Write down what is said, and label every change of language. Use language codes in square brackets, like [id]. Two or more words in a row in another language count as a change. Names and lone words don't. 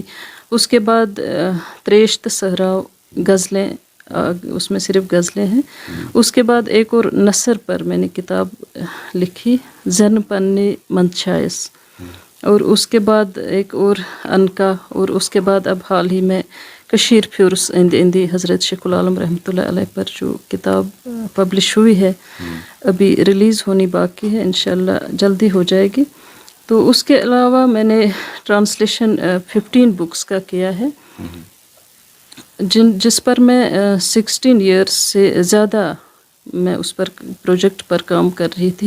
[ur] اس کے بعد تریشت صحراؤ، غزلیں، اس میں صرف غزلیں ہیں. اس کے بعد ایک اور نثر پر میں نے کتاب لکھی، زن پنی منشائس. اور اس کے بعد ایک اور انکا. اور اس کے بعد اب حال ہی میں کشیر فیورس اندی حضرت شیخ العالم رحمۃ اللہ علیہ پر جو کتاب پبلش ہوئی ہے، ابھی ریلیز ہونی باقی ہے، انشاءاللہ جلدی ہو جائے گی. تو اس کے علاوہ میں نے ٹرانسلیشن 15 بکس کا کیا ہے، جس پر میں 16 ایئرس سے زیادہ میں اس پر پروجیکٹ پر کام کر رہی تھی.